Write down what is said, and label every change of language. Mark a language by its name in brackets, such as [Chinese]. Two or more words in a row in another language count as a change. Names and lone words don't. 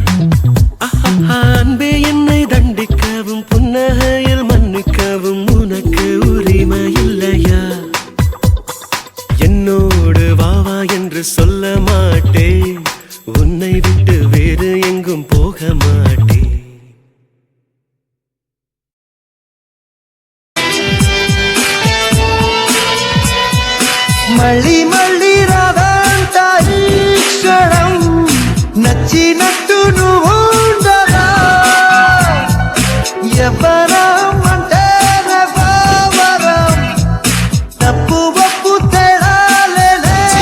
[Tamil] அன்பே என்னை தண்டிக்கவும் புன்னகையில் மன்னிக்கவும் உனக்கு உரிமை இல்லையா? என்னோடு வாவா என்று சொல்ல மாட்டேன், உன்னை விட்டு வேறு எங்கும் போக மாட்டேன். [Telugu] మళ్ళీ మళ్ళీ రాదంట ఈ క్షణం, నచ్చినట్టు నువ్వు ఉండదా? ఎవరం అంటే వరం, తప్పు ఒప్పు తేడాలేదురా.